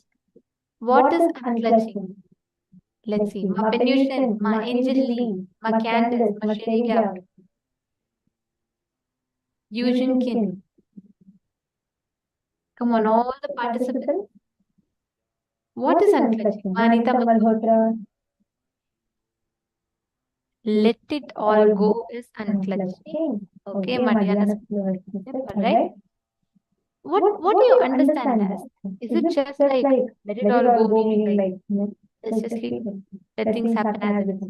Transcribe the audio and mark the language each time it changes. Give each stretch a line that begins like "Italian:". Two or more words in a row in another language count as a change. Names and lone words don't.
English: What is unclutching? Let's see. Ma Penution, Ma Angel Lee, Ma Candace, Ma Sherry Gap, Eugene Kin. Come on, all the participants. What is unclutching? Ma Anita Malhotra. Let it all go is unclutching. Okay, Madhyana. Alright. What do you understand as? Is it just like let it all go, meaning like let's just let things happen as it is?